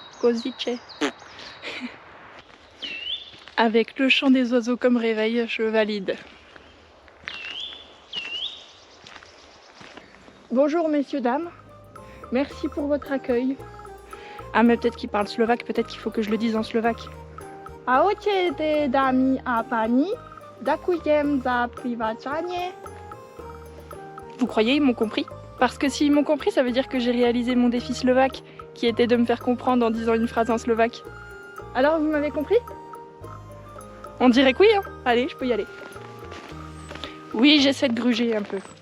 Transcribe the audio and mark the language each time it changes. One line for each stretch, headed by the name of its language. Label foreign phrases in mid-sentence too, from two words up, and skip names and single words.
French: Avec le chant des oiseaux comme réveil, je valide. Bonjour messieurs, dames. Merci pour votre accueil. Ah mais peut-être qu'il parle slovaque, peut-être qu'il faut que je le dise en slovaque.
Slovak: Ahojte dámy a páni, ďakujem za privátanie.
French: Vous croyez ils m'ont compris? Parce que s'ils m'ont compris, ça veut dire que j'ai réalisé mon défi slovaque, qui était de me faire comprendre en disant une phrase en slovaque. Alors vous m'avez compris? On dirait que oui, hein. Allez, je peux y aller. Oui, j'essaie de gruger un peu.